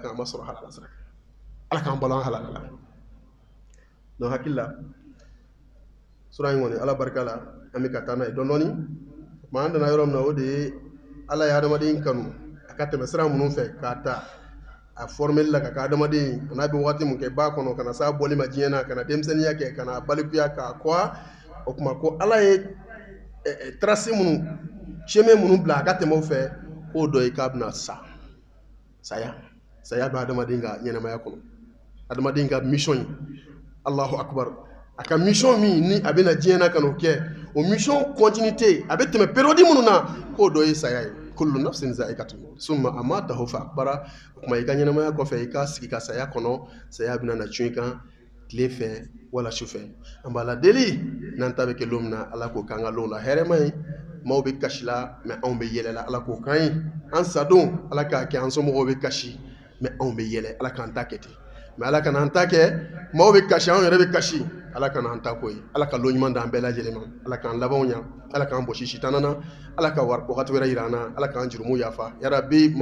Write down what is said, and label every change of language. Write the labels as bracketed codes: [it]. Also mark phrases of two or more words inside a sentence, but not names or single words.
[bm] kan a ma sɔrɔ halala sira kan ala k'an balo an halala la donc hakili la sura in kɔni ala barika la an bɛ ka taa n'a ye dɔɔni maa an dana yɔrɔ min na o de ye ala ye adamaden kanu a ka tɛmɛ sira minnu fɛ k'a ta a formeli la ka kɛ adamaden n'a bɛ waati min kɛ ba kɔnɔ ka na s'a bɔli ma diɲɛ na ka na denmisɛnninya kɛ ka na balikuya k'a kɔwa o tuma ko ala ye trace minnu chemin minnu bila a ka tɛmɛ o fɛ k'o dɔ ye k'a bɛna saya bɛ adamaden ka ɲɛnamaya kɔnɔ adamaden ka mission ye [ar] الله أكبر [bm] a ka mission min ni a bɛna diɲɛ na ka n'o kɛ o [fr] mission continuité [bm] a bɛ tɛmɛ période minnu na k'o dɔ ye saya ye [ar] كل نفس ذائقة الموت ثم أماته فأقبره [bm] o kuma i ka ɲɛnamaya kɔfɛ i ka sigi ka saya kɔnɔ saya bɛna na cun i kan tile fɛ wala su fɛ an b'a la deli n'an ta bɛ kɛ don min na ala k'o k'an ka don la hɛrɛma ye maaw bɛ kasi la mais anw bɛ yɛlɛ la ala k'o k'an ye an sadon ala k'a kɛ an somɔgɔw bɛ kasi mais anw bɛ yɛlɛ ala k'an ta kɛ ten mais ala kana an ta kɛ maaw bɛ kasi anw yɛrɛ bɛ kasi ala kana an ta ko ye ala ka lo ɲuman d'an bɛɛ lajɛlen ma ala k'an labanw ɲa ala k'an bɔsi sitanana na ala ka wagati wɛrɛ yira an na ala k'an jurumu yafa yarabi maa